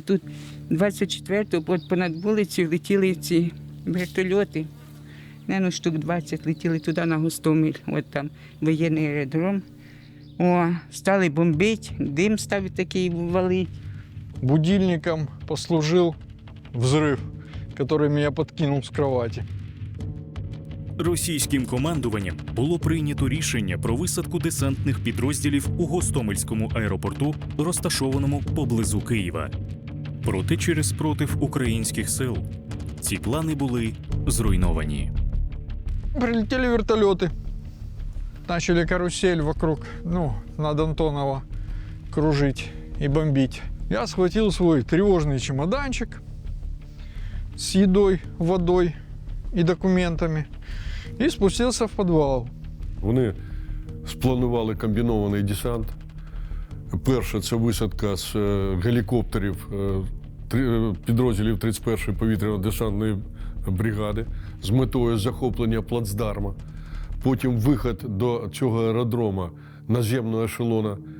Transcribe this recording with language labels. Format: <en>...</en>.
<uk>Тут 24-го понад вулицею летіли ці вертольоти. Наверно, штук 20 летіли туди на Гостомель. От там воєнний аеродром. Стали бомбити, дим став такий валить.</uk> <ru>Будильником послужил взрыв, который меня подкинул с кровати.</ru> <uk>Російським командуванням було прийнято рішення про висадку десантних підрозділів у Гостомельському аеропорту, розташованому поблизу Києва. Проте через спротив українських сил ці плани були зруйновані.</uk> <ru>Прилетели вертолеты. Начали карусель вокруг, над Антонова кружить и бомбить. Я схватил свой тревожный чемоданчик с едой, водой и документами и спустился в подвал.</ru> <uk>Вони спланували комбінований десант. Перше – це висадка з гелікоптерів підрозділів 31-ї повітряно-десантної бригади з метою захоплення плацдарма. Потім вихід до цього аеродрома наземного ешелона.</uk>